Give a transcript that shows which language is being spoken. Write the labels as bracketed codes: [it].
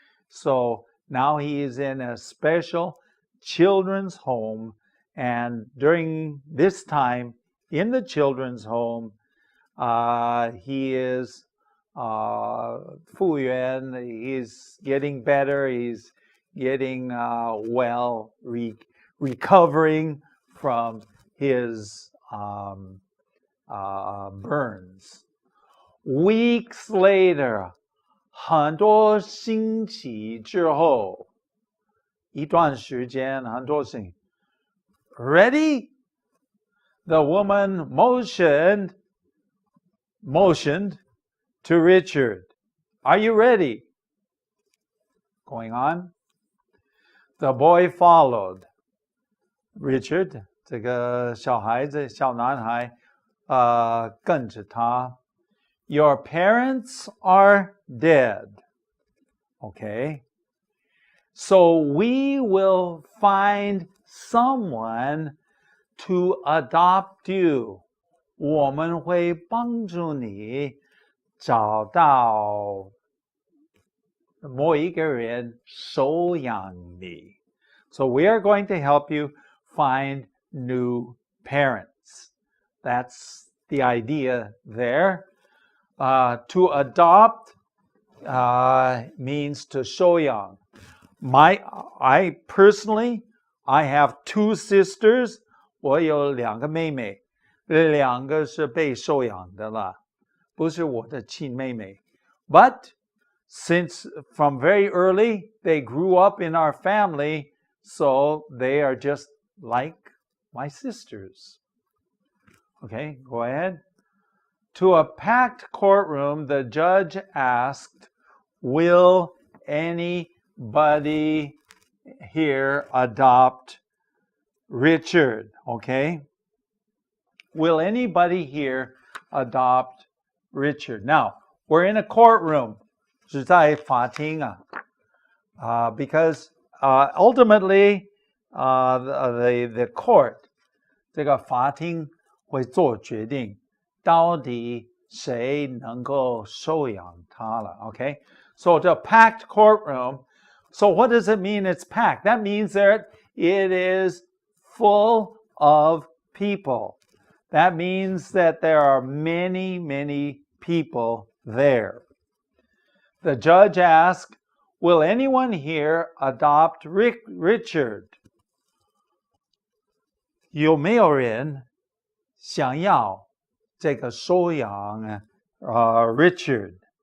[en] So now he is in a special children's home, and during this time in the children's home, he is [zh] 复原, [en] he's getting better, he's getting well, recovering from his burns. Weeks later, [zh] 很多星期之后，一段时间，很多星期 [en] Ready? The woman motioned to Richard. Are you ready? Going on. The boy followed. [zh] Richard, 这个小孩子，小男孩，跟着他。 [en] Your parents are dead. Okay. So we will find someone to adopt you. [zh] 我们会帮助你找到某一个人收养你。 [en] So we are going to help you find new parents. That's the idea there. To adopt means to [zh] 收养. [en] I personally, I have two sisters. [zh] 我有两个妹妹，两个是被收养的了，不是我的亲妹妹。 [en] But since from very early they grew up in our family, so they are just like my sisters. Okay, go ahead. To a packed courtroom, the judge asked, will anybody here adopt Richard? Okay? Will anybody here adopt Richard? Now, we're in a courtroom. [zh] 是在法庭啊. [en] Because ultimately, the court, [zh] 这个法庭会做决定。到底谁能够收养他了 [en] Okay? So the packed courtroom. So what does it mean it's packed? That means that it is full of people. That means that there are many, many people there. The judge asked, will anyone here adopt Richard? [zh] 有没有人想要这个收养Richard?